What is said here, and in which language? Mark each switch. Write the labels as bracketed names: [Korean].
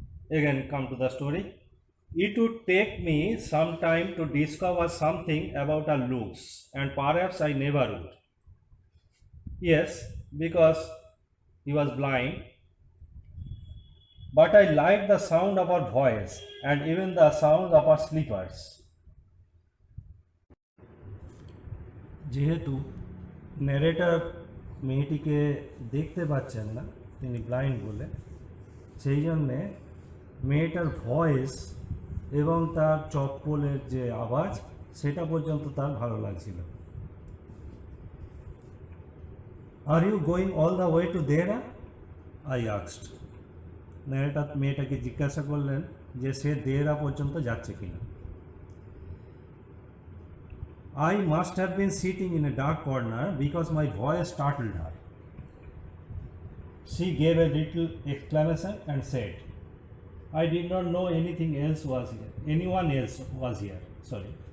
[English] Again, come to the story. It would take me some time to discover something about her looks, and perhaps I never would. Yes, because he was blind. But I liked the sound of her voice and even the sound of her slippers. [Bangla] যেহেতু narrator মেয়েটিকে দেখতে পাচ্ছেন না, তিনি blind বলে, সেই জন্যে মেয়েটার ভয়েস এবং তার চপ্পলের যে আওয়াজ সেটা পর্যন্ত তার ভালো লাগছিল। [English] Are you going all the way to Dera? I asked. [Bangla] Narrator মেয়েটাকে জিজ্ঞাসা করলেন যে সে দেরা পর্যন্ত যাচ্ছে কিনা। [English] I must have been sitting in a dark corner because my voice startled her. She gave a little exclamation and said, I did not know anyone else was here. Sorry.